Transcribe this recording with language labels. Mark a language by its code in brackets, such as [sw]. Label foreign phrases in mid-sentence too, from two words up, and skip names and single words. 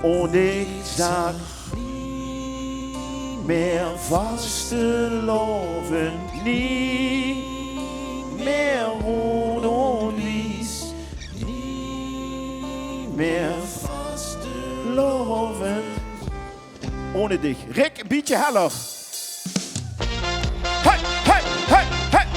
[de] Und ich sag nie mehr vasteloven, nie mehr rot und weiß, nie mehr vasteloven. Ohne dich. [nl] Rick, een beetje heller. Hey, hey, hey, hey.